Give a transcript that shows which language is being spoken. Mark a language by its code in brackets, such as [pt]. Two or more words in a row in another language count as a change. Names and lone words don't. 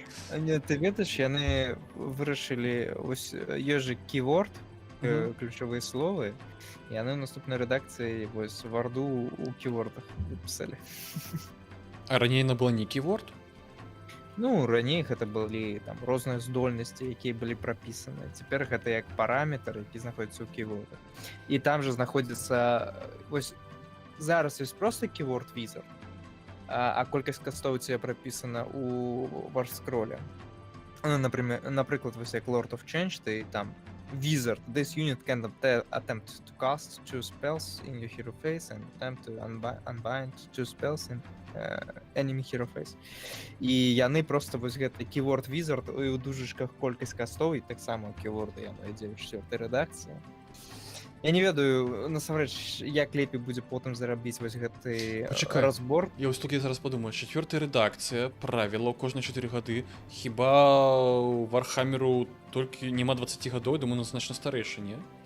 [be] Не, ты ведаеш, яны вырашылі, ось ёсць же keyword, ключовыя словы, і яны ў наступнай рэдакцыі вось варду у ківордах выпісалі. А раней яна была не keyword? Ну, раней гэта былі там розныя здольнасці, якія былі прапісаны. Цяпер гэта як параметр, які знаходзіцца ў ківордах. І там же знаходзіцца вось зараз ёсць просто [en] keyword wizard, [be] а колькасць кастоў у цябе прапісана у варскроле. Ну, напрыклад, вось як Lord of Change, ты там [en] wizard, this unit can attempt to cast 2 spells in your hero phase and attempt to unbind 2 spells in enemy hero phase. [be] І яны просто вось гэты [en] keyword wizard [be] і ў дужачках колькасць кастоў, і таксама keyword яно ідзе ў 4-й рэдакцыі. Я не ведаю, насамрэч, як лепей будзе потым зарабіць вось гэты разбор. Я вось толькі зараз падумаю, 4-я рэдакцыя, правіла кожныя 4 гады. Хіба Вархамеру толькі нема 20 гадоў, думаю, значна старэйшы, не?